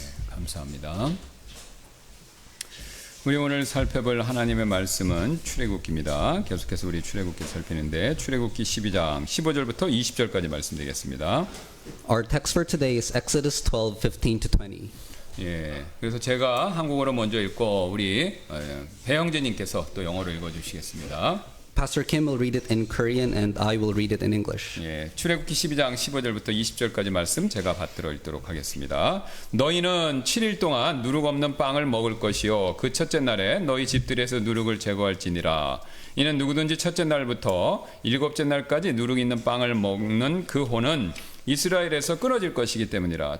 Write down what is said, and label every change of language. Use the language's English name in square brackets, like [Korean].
[Korean] 감사합니다. 우리 오늘 살펴볼 하나님의 말씀은 출애굽기입니다. 계속해서 우리 출애굽기 살피는데 출애굽기 12장 15절부터 20절까지 말씀드리겠습니다. [English] Our text for today is Exodus 12:15-20. [Korean] 예, 그래서 제가 한국어로 먼저 읽고 우리 배영재님께서 또 영어로 읽어주시겠습니다. [English] Pastor Kim will read it in Korean and I will read it in English. [Korean] 예, 출애굽기 12장 15절부터 20절까지 말씀 제가 받들어 읽도록 하겠습니다. 너희는 7일 동안 누룩 없는 빵을 먹을 것이요 그 첫째 날에 너희 집들에서 누룩을 제거할지니라. 이는 누구든지 첫째 날부터 일곱째 날까지 누룩 있는 빵을 먹는 그 혼은 이스라엘에서 끊어질 것이기 때문이라.